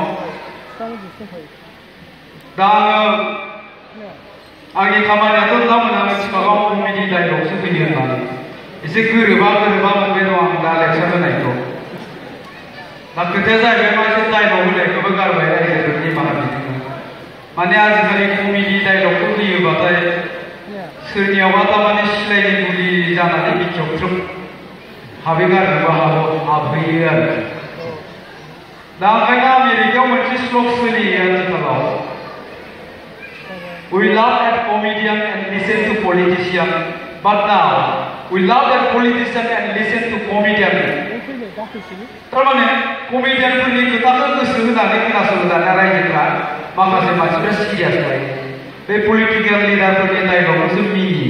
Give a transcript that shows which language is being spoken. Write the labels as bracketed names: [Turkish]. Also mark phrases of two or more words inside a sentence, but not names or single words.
[Bodo] दा आंनि खामानियाथ' नोंथांमोना मिथिखागौ कमेडि डायलगसो फैयो होननानै एसे गोरोबा मोनबाय दं आं दा लेक्सार होनायखौ दा खोथाया जाहैबाय मा एसे डायलग होनायखौबो गारबाय रायजोफोरनि निमाहा बिदों माने आजिखालि कमेडि डायलगखौ होयोबाथाय सोरनियावबा थारमाने सिलायनि मुलि जानानै बिखायाव थ्रोब हाबहैगारनोबो हाबहैयो आरो दा ओंखायनो आमेरिकायाव मोनसे स्लग सोलियो आथिखालाव [English] We laugh at comedian and listen to politician, but now we laugh at politician and listen to comedian. [Bodo] तारमाने comedian फोरनि खोथाखौ गोसो होनानै खोनासंग्रा रायजोफ्रा माखासे मानसिफ्रा सिरियास जायो। बे [English] political leader [Bodo] फोरनि डायलगखौसो मिनियो।